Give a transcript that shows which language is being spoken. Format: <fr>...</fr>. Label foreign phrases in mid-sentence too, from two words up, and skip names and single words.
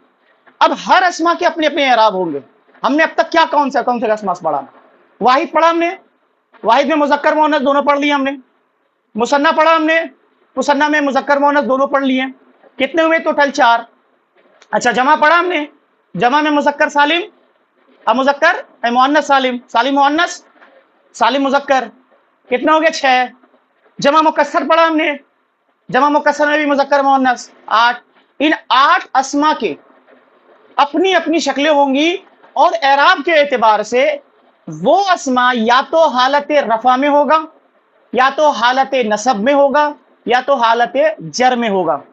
<ur>اب ہر اسما کے اپنے اپنے اعراب ہوں گے. ہم نے اب تک کیا کون سے اسما پڑھا؟ واحد پڑھا ہم نے، واحد میں مذکر مؤنث دونوں پڑھ لیے ہم نے. مثنیٰ پڑھا ہم نے، مثنیٰ میں مذکر مؤنث دونوں پڑھ لیے. کتنے ہوئے ٹوٹل؟ 4. اچھا جمع پڑھا ہم نے، جمع میں مذکر سالم، اب مذکر مؤنث سالم، سالم مؤنث سالم مذکر. کتنے ہو گئے؟ 6. جمع مکسر پڑھا ہم نے، جمع مکسر میں بھی مذکر مؤنث 8. ان 8 اسما کے اپنی اپنی شکلیں ہوں گی، اور اعراب کے اعتبار سے وہ اسما یا تو حالت رفع میں ہوگا، یا تو حالت نصب میں ہوگا، یا تو حالت جر میں ہوگا.</ur>